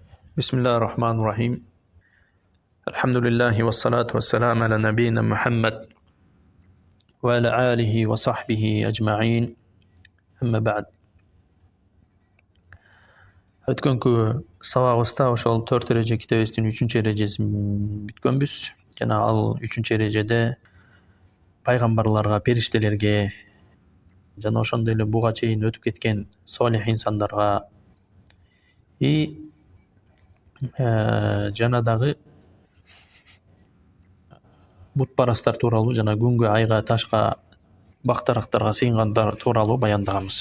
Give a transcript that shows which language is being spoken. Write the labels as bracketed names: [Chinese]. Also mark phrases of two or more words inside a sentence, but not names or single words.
[Arabic] بسم الله الرحمن الرحيم. الحمد لله والصلاة والسلام على نبينا محمد وعلى آله وصحبه أجمعين. أما بعد. [Kyrgyz] Өткөнкү сабагыбызда ошол 4 эреже китебибиздин 3-эрежесин бүткөнбүз. Жана ал 3-эрежеде пайгамбарларга, периштелерге жана ошондой эле буга чейин өтүп кеткен солих инсандарга жана дагы бутпарастар тууралуу жана күнгө, айга, ташка, бактарактарга сыйынгандар тууралуу баяндаганбыз.